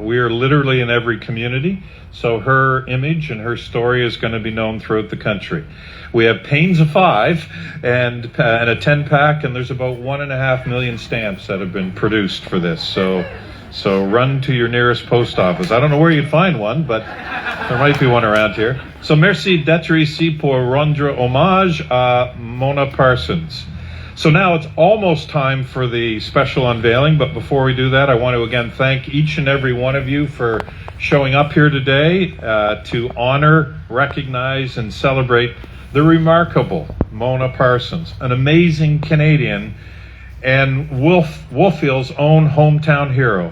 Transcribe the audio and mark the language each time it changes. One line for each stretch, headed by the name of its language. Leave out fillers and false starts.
English: We are literally in every community, so her image and her story is going to be known throughout the country. We have panes of 5 and a 10-pack, and there's about 1.5 million stamps that have been produced for this. So run to your nearest post office. I don't know where you'd find one, but there might be one around here.
French: So merci d'être ici pour rendre hommage à Mona Parsons.
English: So now it's almost time for the special unveiling, but before we do that, I want to again thank each and every one of you for showing up here today to honor, recognize, and celebrate the remarkable Mona Parsons, an amazing Canadian and Wolfville's own hometown hero.